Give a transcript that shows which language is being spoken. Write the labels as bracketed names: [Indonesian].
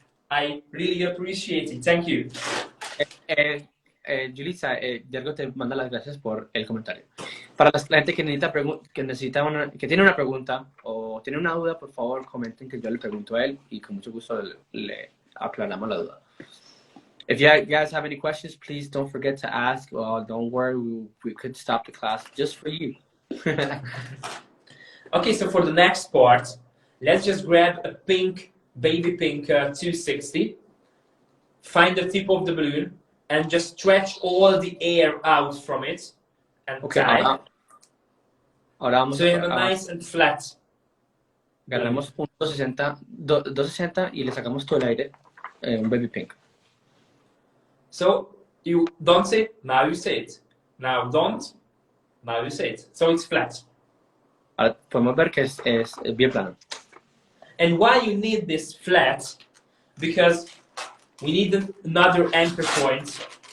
[English] I really appreciate it. Thank you. [Spanish] Julissa, Jergo te manda las gracias por el comentario. Para la gente que que tiene una pregunta o tiene una duda, por favor comenten que yo le pregunto a él y con mucho gusto le aclaramos la duda. [English] If you guys have any questions, please don't forget to ask. Well, don't worry, we could stop the class just for you. Okay, so for the next part, let's just grab a pink, baby pink 260, find the tip of the balloon, and just stretch all the air out from it, and Okay, tie. [Spanish] ahora vamos [English] So you have a nice and flat. [Spanish] Agarramos un 260 y le sacamos todo el aire, un baby pink. [English] So you don't say it, now you say it. Now don't, now you say it. So it's flat. [Spanish] Ahora podemos ver que es bien plano. [English] And why you need this flat? Because we need another anchor point.